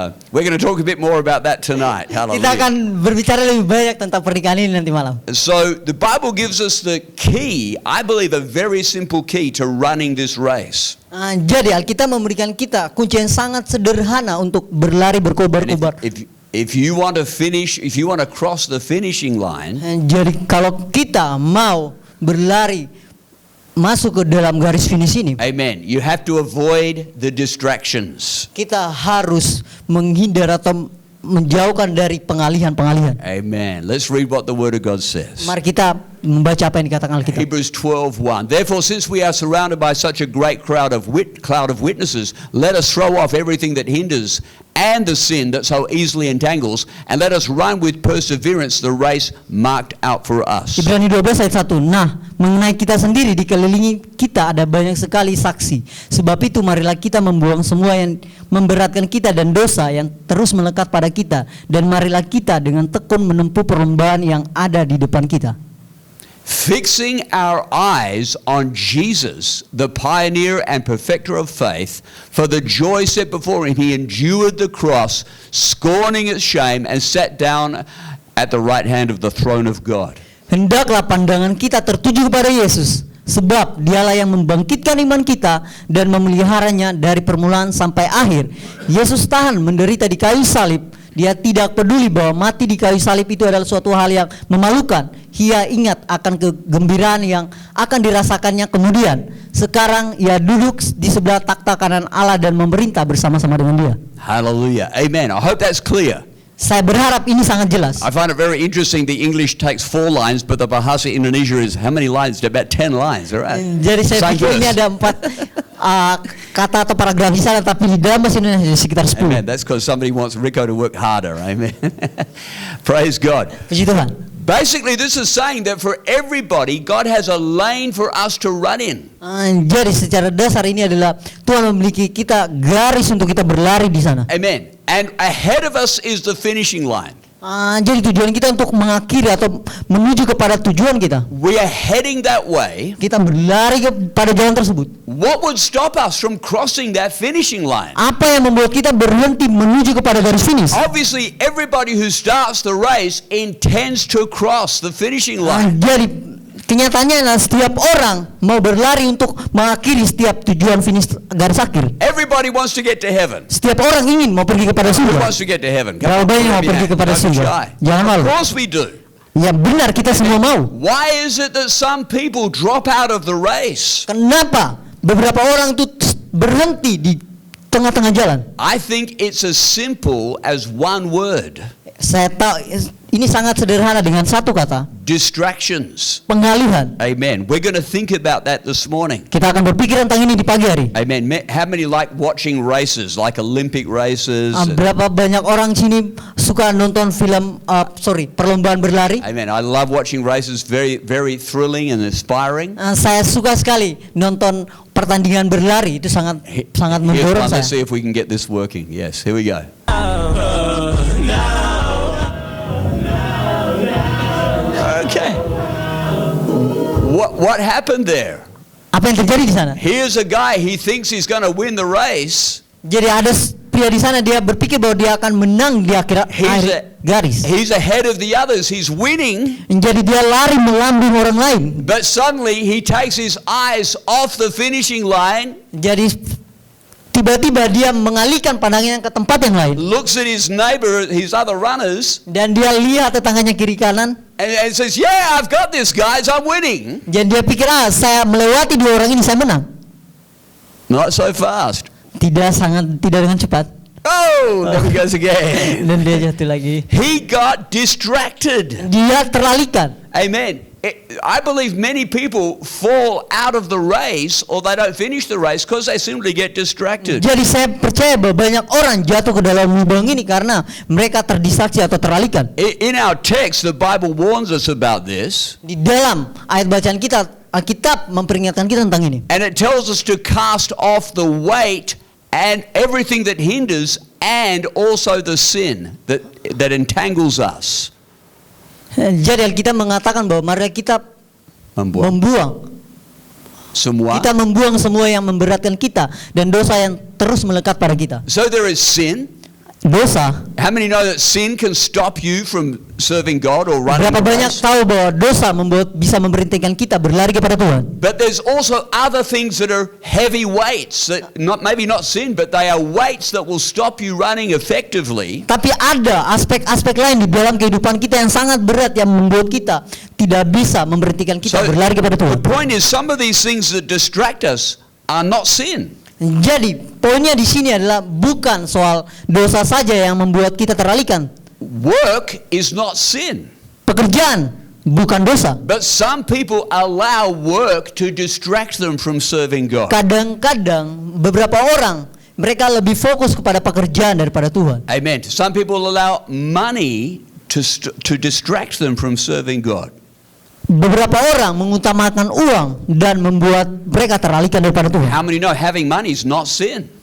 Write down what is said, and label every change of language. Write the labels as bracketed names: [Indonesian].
[English] We're going to talk a bit more about that tonight. [Indonesian] Kita [English] Hallelujah. [Indonesian] akan berbicara lebih banyak tentang pernikahan ini nanti malam. [English] So the Bible gives us the key, I believe a very simple key to running this race. [Indonesian] Jadi Alkitab memberikan kita kunci yang sangat sederhana untuk berlari [English] And [Indonesian] berkobar-kobar. [English] if you want to finish, if you want to cross the finishing line, [Indonesian] Jadi kalau kita mau berlari masuk ke dalam garis finish ini, [English] amen, you have to avoid the distractions. [Indonesian] kita harus menghindar atau menjauhkan dari pengalihan-pengalihan. [English] Amen. Let's read what the Word of God says. [Indonesian] Mari kita membaca apa yang dikatakan Alkitab. [English] Hebrews 12:1. Therefore, since we are surrounded by such a great cloud of witnesses, let us throw off everything that hinders and the sin that so easily entangles, and let us run with perseverance the race marked out for us. [Indonesian] Ibrani 12 ayat 1. Nah, mengenai kita sendiri dikelilingi kita ada banyak sekali saksi. Sebab itu marilah kita membuang semua yang memberatkan kita dan dosa yang terus melekat pada kita, dan marilah kita dengan tekun menempuh perlombaan yang ada di depan kita. [English] Fixing our eyes on Jesus, the pioneer and perfecter of faith, for the joy set before him, he endured the cross, scorning its shame, and sat down at the right hand of the throne of God. [Indonesian] Hendaklah pandangan kita tertuju kepada Yesus, sebab dialah yang membangkitkan iman kita dan memeliharanya dari permulaan sampai akhir. Yesus tahan menderita di kayu salib. Dia tidak peduli bahwa mati di kayu salib itu adalah suatu hal yang memalukan. Ia ingat akan kegembiraan yang akan dirasakannya kemudian. Sekarang ia duduk di sebelah takhta kanan Allah dan memerintah bersama-sama dengan Dia. [English] Hallelujah. Amen. I hope that's clear. [Indonesian] Saya berharap ini sangat jelas. [English] I find it very interesting the English takes 4 lines, but the Bahasa Indonesia is how many lines? About 10 lines, all right? [Indonesian] Jadi saya [English] Same [Indonesian] pikir ini [English] verse. [Indonesian] ada 4 kata atau paragraf di sana, tapi di dalam bahasa Indonesia sekitar 10. [English] Amen. That's because somebody wants Rico to work harder. Amen. Praise God. [Indonesian] Puji Tuhan. [English] Basically, this is saying that for everybody, God has a lane for us to run in. [Indonesian] Jadi secara dasar ini adalah Tuhan memiliki kita garis untuk kita berlari di sana. [English] Amen. And ahead of us is the finishing line. [Indonesian] Jadi tujuan kita untuk mengakhiri atau menuju kepada tujuan kita. [English] We are heading that way. [Indonesian] Kita berlari kepada jalan tersebut. [English] What would stop us from crossing that finishing line? [Indonesian] Apa yang membuat kita berhenti menuju kepada garis finish? [English] Obviously, everybody who starts the race intends to cross the finishing line. [Indonesian] Jadi kenyataannya adalah setiap orang mau berlari untuk mengakhiri setiap tujuan finish garis akhir. [English] Everybody wants to get to heaven. [Indonesian] Setiap orang ingin mau pergi kepada [English] Who [Indonesian] surga. [English] wants to get to heaven? [Indonesian] Berapa banyak mau pergi kepada [English] Don't be [Indonesian] surga? [English] shy. [Indonesian] Jangan [English] Of [Indonesian] malu. [English] course we do. [Indonesian] Ya benar, kita semua mau. [English] Why is it that some people drop out of the race? [Indonesian] Kenapa beberapa orang itu berhenti di tengah-tengah jalan? [English] I think it's as simple as one word. [Indonesian] Saya tahu ini sangat sederhana dengan satu kata, [English] Distractions. [Indonesian] pengalihan. [English] Amen. We're going to think about that this morning. [Indonesian] Kita akan berpikir tentang ini di pagi hari. [English] Amen. How many like watching races, like Olympic races? [Indonesian] Berapa banyak orang sini suka nonton film perlombaan berlari? [English] Amen. I love watching races. Very, very thrilling and inspiring. [Indonesian] Saya suka sekali nonton pertandingan berlari, itu sangat sangat [English] Here's [Indonesian] mendorong [English] one. Let's [Indonesian] saya. [English] see if we can get this working. Yes, here we go. Okay. What happened there? [Indonesian] Apa yang terjadi di sana? [English] Here's a guy, he thinks he's going to win the race. [Indonesian] Jadi ada pria di sana, dia berpikir bahwa dia akan menang di akhir garis. [English] He's ahead of the others. He's winning. [Indonesian] Jadi dia lari melambung orang lain. [English] But suddenly he takes his eyes off the finishing line. [Indonesian] Jadi tiba-tiba dia mengalihkan pandangannya ke tempat yang lain. [English] Looks at his neighbor, his other runners. [Indonesian] Dan dia lihat tetangganya kiri kanan. [English] And says, "Yeah, I've got this, guys. I'm winning." [Indonesian] Jadi dia pikir, saya melewati dua orang ini, saya menang. [English] Not so fast. [Indonesian] Tidak dengan cepat. [English] Oh, there he goes again. [Indonesian] Dan dia jatuh lagi. [English] He got distracted. [Indonesian] Dia teralihkan. [English] Amen. I believe many people fall out of the race or they don't finish the race because they simply get distracted. [Indonesian] Jadi saya percaya bahwa banyak orang jatuh ke dalam lubang ini karena mereka terdistraksi atau teralihkan. [English] In our text, the Bible warns us about this. [Indonesian] Di dalam ayat bacaan kita, Alkitab memperingatkan kita tentang ini. [English] And it tells us to cast off the weight and everything that hinders and also the sin that entangles us. [Indonesian] Jadi Alkitab mengatakan bahwa mari kita membuang semua. Kita membuang semua yang memberatkan kita dan dosa yang terus melekat pada kita. [English] So there is sin. [Indonesian] Dosa. [English] How many know that sin can stop you from serving God or running? [Indonesian] Berapa banyak tahu bahwa dosa bisa memberhentikan kita berlari kepada Tuhan? [English] But there's also other things that are heavy weights that maybe not sin, but they are weights that will stop you running effectively. [Indonesian] Tapi ada aspek-aspek lain di dalam kehidupan kita yang sangat berat yang membuat kita tidak bisa memberhentikan kita berlari kepada Tuhan. [English] The point is, some of these things that distract us are not sin. [Indonesian] Jadi poinnya di sini adalah bukan soal dosa saja yang membuat kita teralihkan. [English] Work is not sin. [Indonesian] Pekerjaan bukan dosa. [English] But some people allow work to distract them from serving God. [Indonesian] Kadang-kadang beberapa orang mereka lebih fokus kepada pekerjaan daripada Tuhan. [English] Amen. Some people allow money to distract them from serving God. [Indonesian] Beberapa orang mengutamakan uang dan membuat mereka teralihkan daripada Tuhan. [English] How many know having money is not sin?